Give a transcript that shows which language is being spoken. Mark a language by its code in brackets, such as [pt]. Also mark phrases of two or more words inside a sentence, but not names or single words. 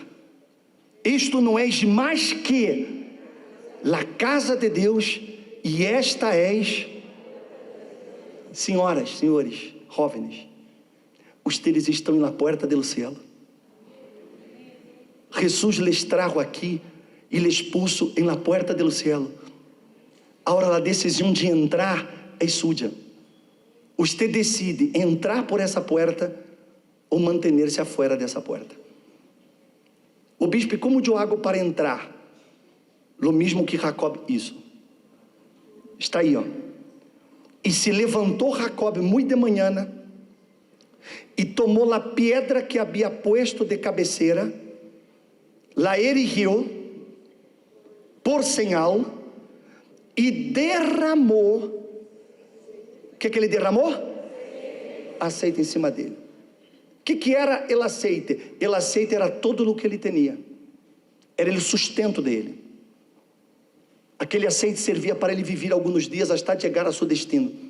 [pt] Isto não é mais que a casa de Deus, e esta és, senhoras, senhores, jovens, ustedes estão na porta do céu. [es] Jesus les trajo aqui e les puso em la [pt] porta do céu. Agora a decisão de entrar é sua. Você decide entrar por essa porta ou manter-se afuera dessa porta. O bispo, como eu hago para entrar? [es] Lo mesmo que Jacob hizo. [pt] Está aí, ó. E se levantou Jacob muito de manhã e tomou a pedra que havia puesto de cabeceira, [es] la erigió por señal [pt] e derramou. O que ele derramou? Aceite em cima dele. O que era o aceite? O aceite era todo o que ele tinha, era o sustento dele. Aquele aceite servia para ele viver alguns dias até chegar a seu destino.